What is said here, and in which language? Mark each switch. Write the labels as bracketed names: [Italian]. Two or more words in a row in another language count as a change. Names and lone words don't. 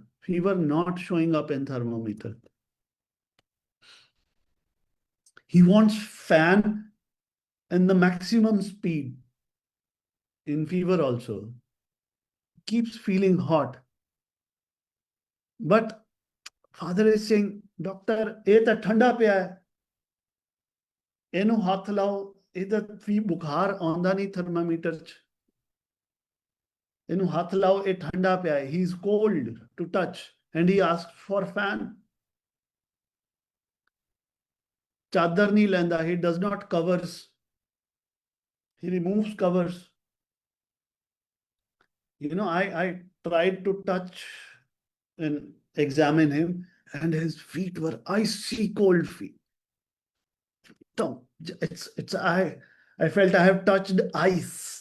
[English] Fever not showing up in thermometer. He wants fan and the maximum speed in fever also. Keeps feeling hot. But father is saying, Doctor, [Punjabi] ਇਹ ਤਾਂ ਠੰਡਾ ਪਿਆ ਹੈ ਇਹਨੂੰ ਹੱਥ ਲਾਓ ਇਹਦਾ ਵੀ ਬੁਖਾਰ ਆਉਂਦਾ ਨਹੀਂ ਥਰਮਾਮੀਟਰ ਚ ਇਹਨੂੰ ਹੱਥ ਲਾਓ ਇਹ ਠੰਡਾ ਪਿਆ ਹੈ [English] he is cold to touch and he asked for fan [Punjabi] ਚਾਦਰ ਨਹੀਂ ਲੈਂਦਾ [English] he does not covers he removes covers I tried to touch and examine him and his feet were icy cold feet. So I felt I have touched ice.